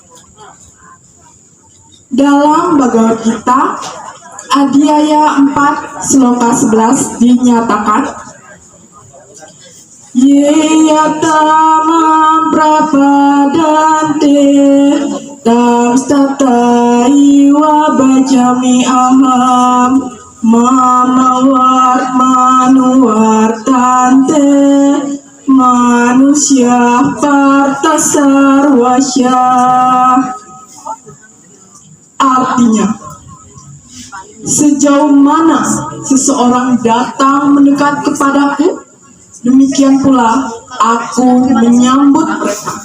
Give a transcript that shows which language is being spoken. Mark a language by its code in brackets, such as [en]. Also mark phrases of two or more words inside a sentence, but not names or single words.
[id] Dalam Bhagavad Gita, Adhyaya 4, Sloka 11 dinyatakan, [sa] Yeyatamam prapadante tam stataiwa bajami aham mamawat manuwartante manusia partasarwasya. [id] Artinya, sejauh mana seseorang datang mendekat kepadaku, demikian pula aku menyambut mereka.